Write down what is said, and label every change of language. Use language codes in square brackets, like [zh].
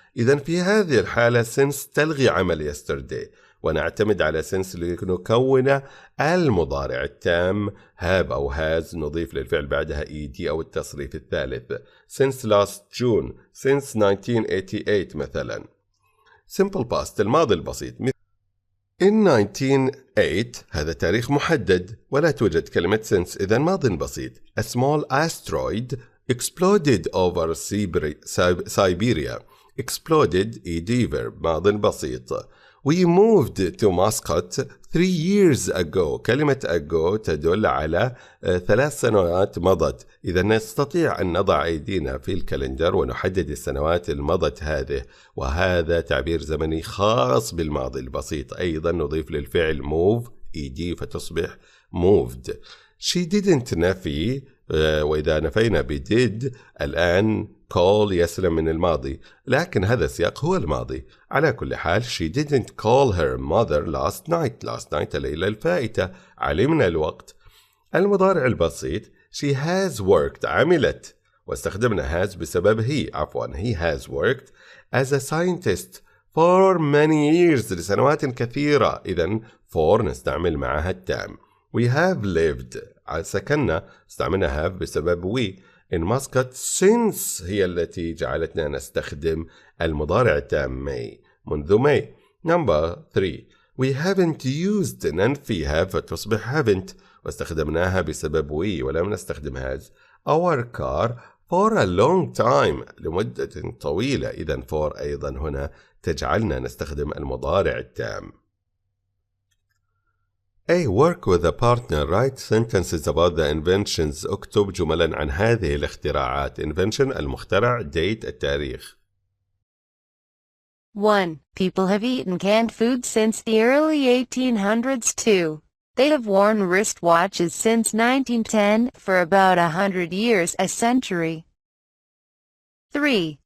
[ar] إذن في هذه الحالة since تلغي عمل yesterday ونعتمد على since لنكون المضارع التام have أو has، نضيف للفعل بعدها ed أو التصريف الثالث. [en] since last June، since 1988 [ar] مثلا. [en] simple past [ar] الماضي البسيط. in 1908 هذا تاريخ محدد ولا توجد كلمة since، إذا ماضي بسيط. [en] a small asteroid exploded over Siberia. exploded ed verb [ar] ماضي بسيط. [en] we moved to Muscat 3 years ago. [ar] كلمة ago تدل على 3 سنوات مضت. إذا نستطيع أن نضع أيدينا في الكالندر ونحدد السنوات المضت هذه، وهذا تعبير زمني خاص بالماضي البسيط. أيضا نضيف للفعل move ed فتصبح moved. she didn't نفي، وإذا نفينا بدid الآن call يسلم من الماضي، لكن هذا السياق هو الماضي. على كل حال [en] she didn't call her mother last night. last night [ar] الليلة الفائتة، علمنا الوقت. المضارع البسيط [en] she has worked [ar] عملت، واستخدمنا [en] has بسبب he has worked as a scientist for many years [ar] لسنوات كثيرة. إذن for نستعمل معها التام. [en] we have lived [ar] سكننا استعملنا have بسبب we in Muscat since هي التي جعلتنا نستخدم المضارع التام may منذ may. [en] number 3 we haven't used ننفي have فتصبح haven't [ar] واستخدمناها بسبب [en] we [ar] ولم نستخدم [en] has our car for a long time [ar] لمدة طويلة. إذن for أيضا هنا تجعلنا نستخدم المضارع التام. [en] A. Work with a partner. Write sentences about the inventions. [ar] اكتب جملا عن هذه الاختراعات. [en] Invention [ar] المخترع. [en] Date [ar] التاريخ. [en] 1. People have eaten canned food since the early 1800s. 2. They have worn wristwatches since 1910 for about 100 years, a century. 3.